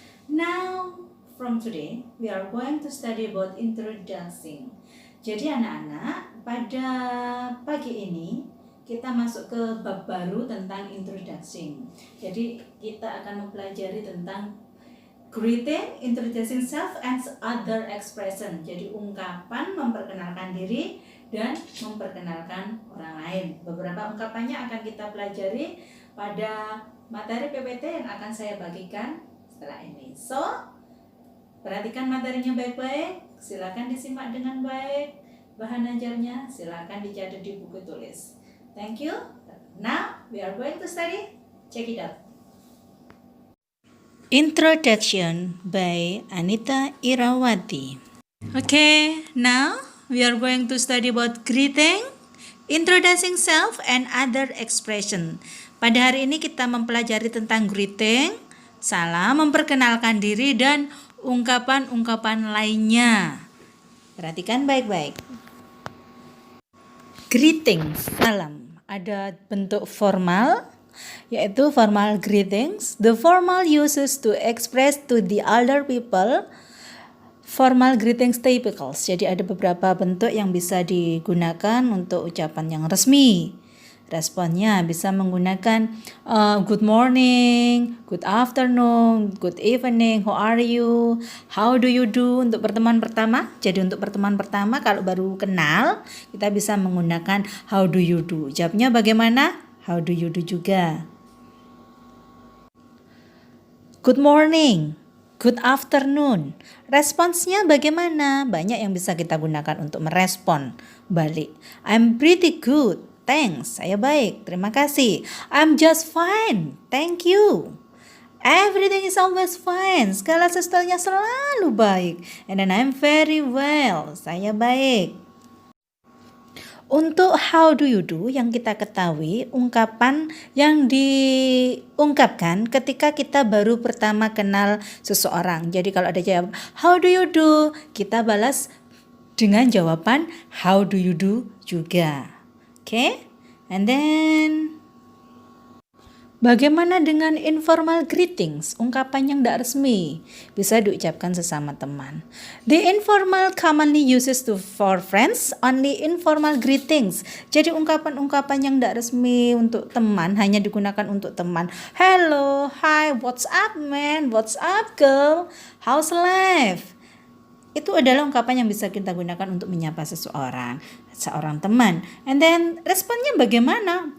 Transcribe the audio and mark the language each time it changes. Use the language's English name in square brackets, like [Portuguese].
[English] Now, from today, we are going to study about introducing. [Indonesian] Jadi anak-anak, pada pagi ini kita masuk ke bab baru tentang introducing. Jadi kita akan mempelajari tentang [English] greeting, introducing self, and other expression. [Indonesian] Jadi ungkapan memperkenalkan diri dan memperkenalkan orang lain. Beberapa ungkapannya akan kita pelajari pada materi PPT yang akan saya bagikan setelah ini. So, perhatikan materinya baik-baik. Silakan disimak dengan baik. Bahan ajarnya silakan dicatat di buku tulis. [English] Thank you. Now, we are going to study. Check it out. Introduction by Anita Irawati. Okay, now we are going to study about greeting, introducing self, and other expression. [Indonesian] Pada hari ini kita mempelajari tentang greeting, salam, memperkenalkan diri, dan ungkapan-ungkapan lainnya. Perhatikan baik-baik. Greeting, salam. Ada bentuk formal, yaitu formal greetings. [English] The formal uses to express to the elder people. Formal greetings typicals. [Indonesian] Jadi ada beberapa bentuk yang bisa digunakan untuk ucapan yang resmi. Responnya bisa menggunakan [English] good morning, good afternoon, good evening, how are you, how do you do [Indonesian] untuk pertemuan pertama. Jadi untuk pertemuan pertama kalau baru kenal kita bisa menggunakan [English] how do you do. [Indonesian] Jawabnya bagaimana? [English] How do you do [Indonesian] juga. [English] Good morning, good afternoon. [Indonesian] Responsnya bagaimana? Banyak yang bisa kita gunakan untuk merespon balik. [English] I'm pretty good. Thanks, [Indonesian] saya baik, terima kasih. [English] I'm just fine, thank you. Everything is always fine, [Indonesian] segala sesuatunya selalu baik. [English] And then I'm very well, [Indonesian] saya baik. Untuk [English] how do you do [Indonesian] yang kita ketahui, ungkapan yang diungkapkan ketika kita baru pertama kenal seseorang. Jadi kalau ada jawab [English] how do you do, [Indonesian] kita balas dengan jawaban how do you do juga. Okay? [English] And then [Indonesian] bagaimana dengan [English] informal greetings? [Indonesian] Ungkapan yang tidak resmi bisa diucapkan sesama teman. [English] The informal commonly uses to for friends, only informal greetings. [Indonesian] Jadi ungkapan-ungkapan yang tidak resmi untuk teman hanya digunakan untuk teman. [English] Hello, hi, what's up man, what's up girl, how's life? [Indonesian] Itu adalah ungkapan yang bisa kita gunakan untuk menyapa seorang teman. [English] And then [Indonesian] responnya bagaimana?